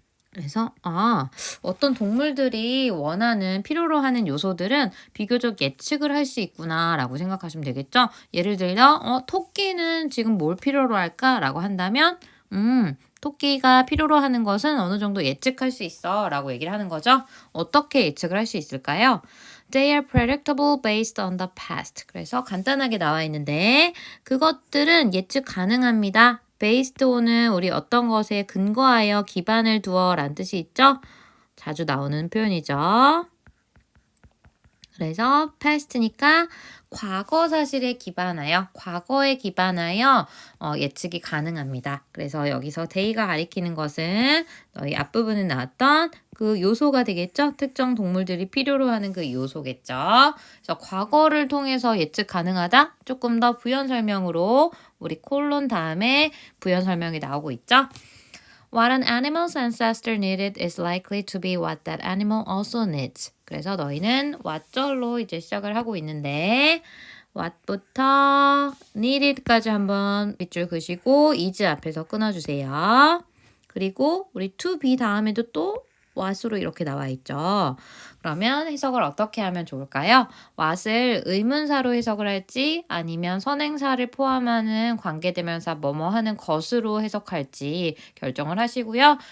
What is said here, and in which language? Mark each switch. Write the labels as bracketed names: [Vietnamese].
[Korean] 그래서 어떤 동물들이 원하는 필요로 하는 요소들은 비교적 예측을 할 수 있구나 라고 생각하시면 되겠죠. 예를 들어 토끼는 지금 뭘 필요로 할까? 라고 한다면 토끼가 필요로 하는 것은 어느 정도 예측할 수 있어 라고 얘기를 하는 거죠. 어떻게 예측을 할 수 있을까요? [English] They are predictable based on the past. [Korean] 그래서 간단하게 나와 있는데 그것들은 예측 가능합니다. based on은 우리 어떤 것에 근거하여 기반을 두어 라는 뜻이 있죠? 자주 나오는 표현이죠. 그래서 past니까 과거 사실에 기반하여, 과거에 기반하여 예측이 가능합니다. 그래서 여기서 day가 가리키는 것은 너희 앞부분에 나왔던 그 요소가 되겠죠? 특정 동물들이 필요로 하는 그 요소겠죠? 그래서 과거를 통해서 예측 가능하다? 조금 더 부연 설명으로 우리 콜론 다음에 부연 설명이 나오고 있죠? [English] What an animal's ancestor needed is likely to be what that animal also needs. [Korean] 그래서 너희는 what절로 이제 시작을 하고 있는데 what부터 needed까지 한번 밑줄 그시고 is 앞에서 끊어주세요. 그리고 우리 to be 다음에도 또 what으로 이렇게 나와 있죠. 그러면 해석을 어떻게 하면 좋을까요? what을 의문사로 해석을 할지 아니면 선행사를 포함하는 관계대명사 뭐뭐 하는 것으로 해석할지 결정을 하시고요.